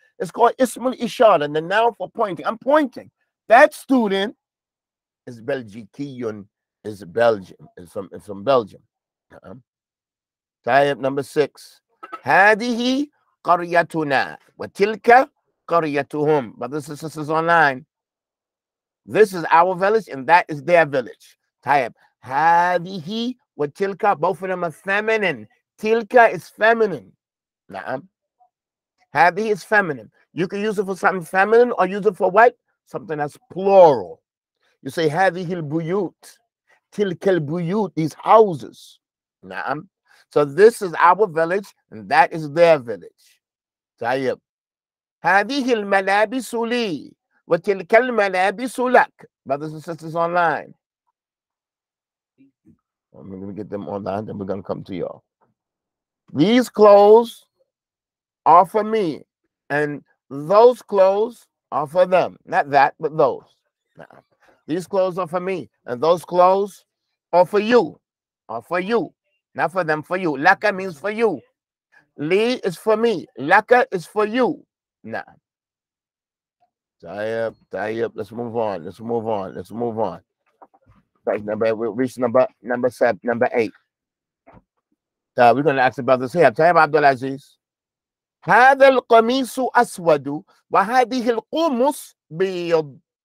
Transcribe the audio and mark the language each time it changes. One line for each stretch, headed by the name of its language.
English: It's called ismul ishara, the noun for pointing. I'm pointing. That student is Belgikiyun, is Belgium, is from Belgium. Type number 6.
Arabic: هذه قريتنا وتلك قريتهم.
English: Brothers and sisters online. This is our village and that is their village. Type
Arabic: هذه وتلك.
English: Both of them are feminine. Tilka is feminine. هذه is feminine. You can use it for something feminine or use it for what? Something that's plural. You say
Arabic: هذه البيوت. تلك البيوت.
English: These houses. So this is our village and that is their village.
Arabic: طيب. هذه الملابس لي وتلك الملابس لك.
English: Brothers and sisters online. I'm going to get them online, then we're going to come to y'all. These clothes are for me, and those clothes are for them. Not that, but those. These clothes are for me, and those clothes are for you. Are for you. Not for them, for you. Laka means for you. Li is for me. Laka is for you. Nah. Tayyib. Let's move on. Let's move on. Let's move on. We'll reach number 8. We're going to ask the brothers here.
Arabic: Tayyib Abdul-Aziz. هذا القميص أسود وهذه القمص بيض.